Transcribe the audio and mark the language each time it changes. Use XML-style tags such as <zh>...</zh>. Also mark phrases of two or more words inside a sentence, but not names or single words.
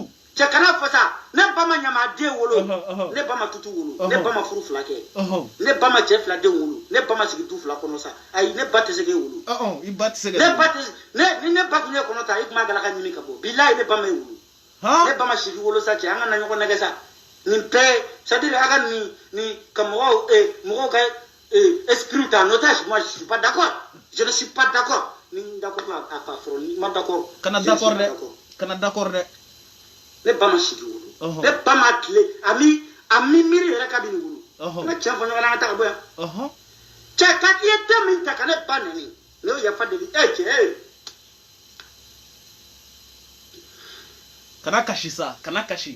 <bm>cɛ kana fɔ sa ne ba ma ɲamaden wolo ne ba ma tutu wolo ne ba ma furu fila kɛ ne ba ma cɛ fila den wolo ne ba ma sigi du fila kɔnɔ sa ayi ne ba tɛ se k'e wolo i ba tɛ se ka ne ba tɛ ni ne ba tun ye kɔnɔ ta i tun b'a gala ka ɲini ka bɔ bilayi ne ba ma e wolo ne ba ma sigi wolo sa cɛ an ka na ɲɔgɔn nɛgɛ sa nin bɛɛ</bm> <fr>c'est à dire</fr> <bm>a ka nin ka mɔgɔw ka</bm> <fr>esprit en otage. Moi, je ne suis pas d'accord. Je ne suis pas d'accord. D'accord à Fafro, pas d'accord.</fr> <bm>Kana d'accord de. Kana d'accord de. Ne ba ma sigi wolo. Ne ba ma tile. Ami miri yɛrɛ ka bi nin wolo. Ne cɛ fɔ ɲɔgɔn na an ka taa ka bɔ yan. Cɛ ka i ye den min ta ka ne ba neni. Ne y'o yafa deli. Cɛ. Kana kasi sa. Kana kasi.</bm>